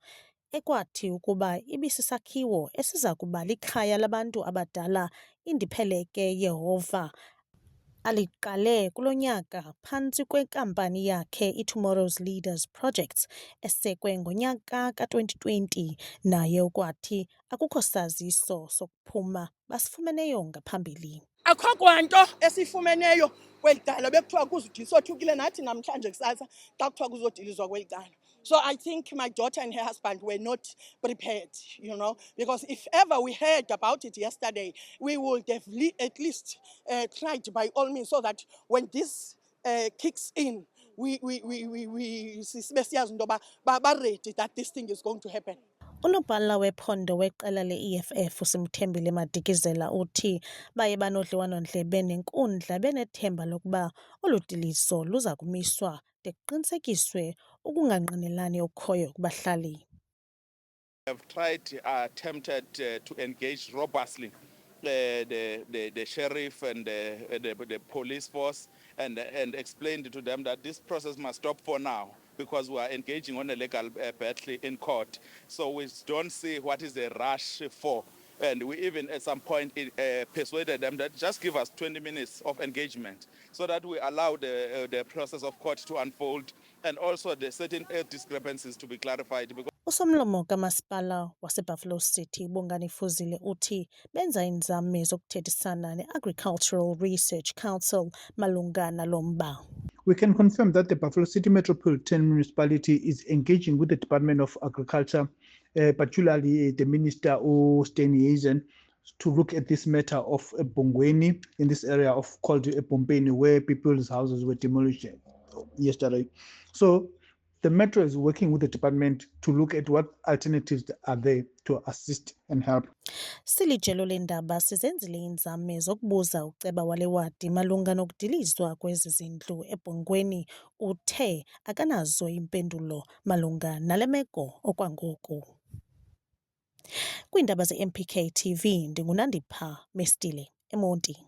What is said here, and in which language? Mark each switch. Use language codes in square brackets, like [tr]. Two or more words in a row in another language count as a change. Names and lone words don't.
[xh] Ekwathi ukuba ibisisakhiwo esiza kuba likhaya labantu abadala, Indipheleke Yehova aliqale kulo nyaka phantsi kwenkampani yakhe iTomorrow's Leaders Projects esekwe ngonyaka ka-2020, naye ukwathi akukho saziso sokuphuma basifumeneyo ngaphambili. Akho kwanto esifumeneyo kweli cala, bekuthiwa kuzudiswa othukile nathi namhlanje kusasa xa kuthiwa kuzodilizwa kweli cala. [en] So I think my daughter and her husband were not prepared, because if ever we heard about it yesterday, we would have at least tried by all means so that when this kicks in, we sibe ready that this thing is going to happen. [xh] Unobhala wephondo weqela le-EFF uSimthembile Madikizela uthi baye banodliwano-ndlebe nenkundla benethemba lokuba olu diliso luza kumiswa de kuqinisekiswe ukungangqinelani okukhoyo kubahlali. [en] Have attempted to engage robustly the sheriff and the police force and explained to them that this process must stop for now because we are engaging on a legal battle in court. So we don't see what is the rush for. And we even at some point persuaded them that just give us 20 minutes of engagement so that we allow the process of court to unfold and also the certain discrepancies to be clarified. [xh] Usomlomo kamasipala waseBuffalo City Bongani Fuzile uthi benza inzame zokuthethisana ne-Agricultural Research Council malunga nalo mba. [en] We can confirm that the Buffalo City Metropolitan Municipality is engaging with the Department of Agriculture, particularly the Minister Steny Hazen, to look at this matter of Bongweni in this area called Pompeni, where people's houses were demolished yesterday. So the Metro is working with the department to look at what alternatives are there to assist and help. [xh] Silijelo leendaba sizenzile inzame zokubuza uceba wale wadi malunga nokudilizwa kwezi zindlu eBhongweni, uthe akanazo impendulo malunga nale meko okwangoku. Kwiindaba ze-MPK TV, ndinguNandipha Mestile, eMonti.